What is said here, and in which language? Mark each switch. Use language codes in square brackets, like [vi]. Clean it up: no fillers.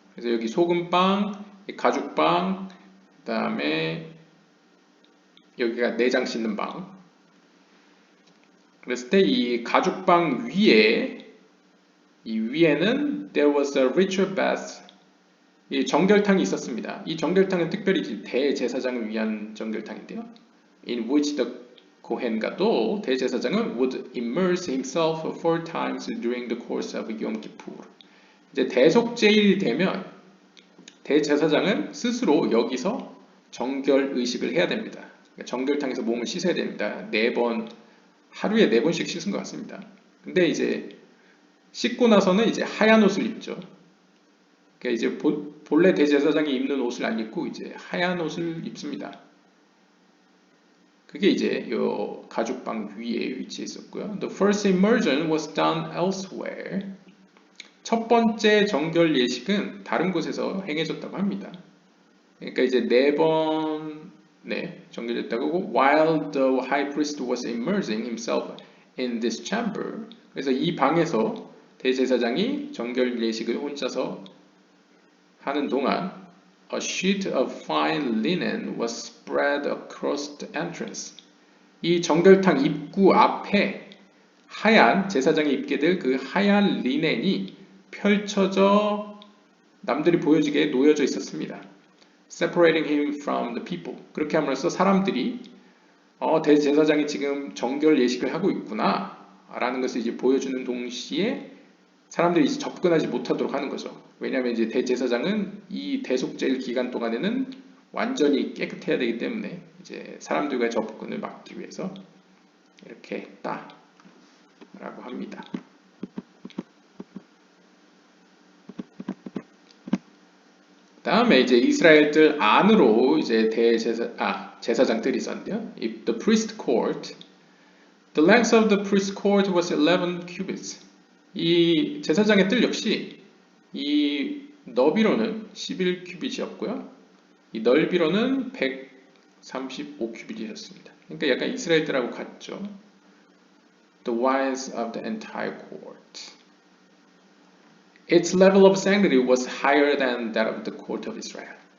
[ko] 그래서 여기 소금빵, 가죽빵, 그 다음에 여기가 내장 씻는 방. 그랬을 때 이 가죽빵 위에, 이 위에는 [en] there was a ritual bath, [ko] 이 정결탕이 있었습니다. 이 정결탕은 특별히 대제사장을 위한 정결탕인데요. [en] In which the Kohen Gadol, [ko] 대제사장은 [en] would immerse himself 4 times during the course of Yom Kippur. [ko] 이제 대속제일이 되면 대제사장은 스스로 여기서 정결 의식을 해야 됩니다. 그러니까 정결탕에서 몸을 씻어야 됩니다. 4번, 하루에 4번씩 씻은 것 같습니다. 근데 이제 씻고 나서는 이제 하얀 옷을 입죠. 그러니까 이제 본래 대제사장이 입는 옷을 안 입고 이제 하얀 옷을 입습니다. 그게 이제 요 가죽방 위에 위치해 있었고요. [en] The first immersion was done elsewhere. [ko] 첫 번째 정결 예식은 다른 곳에서 행해졌다고 합니다. 그러니까 이제 4번 정결됐다고. [en] While the high priest was immersing himself in this chamber. [ko] 그래서 이 방에서 대제사장이 정결 예식을 혼자서 하는 동안 [en] a sheet of fine linen was spread across the entrance. [ko] 이 정결탕 입구 앞에 하얀, 제사장이 입게 될 그 하얀 리넨이 펼쳐져 남들이 보여지게 놓여져 있었습니다. [en] Separating him from the people. [ko] 그렇게 함으로써 사람들이 대제사장이 지금 정결 예식을 하고 있구나 라는 것을 이제 보여주는 동시에 사람들이 이제 접근하지 못하도록 하는 거죠. 왜냐하면 이제 대제사장은 이 대속제일 기간 동안에는 완전히 깨끗해야 되기 때문에 이제 사람들과의 접근을 막기 위해서 이렇게 했다라고 합니다. 다음에 이제 이스라엘들 안으로 이제 제사장들이 있었는데요. [en] The priest court. The length of the priest court was 11 cubits. [ko] 이 제사장의 뜰 역시 이 너비로는 11큐빗이었고요. 이 넓이로는 135큐빗이었습니다. 그러니까 약간 이스라엘 뜰하고 같죠. [en] The width of the entire court. Its level of sanctity was higher than that of the court of Israel.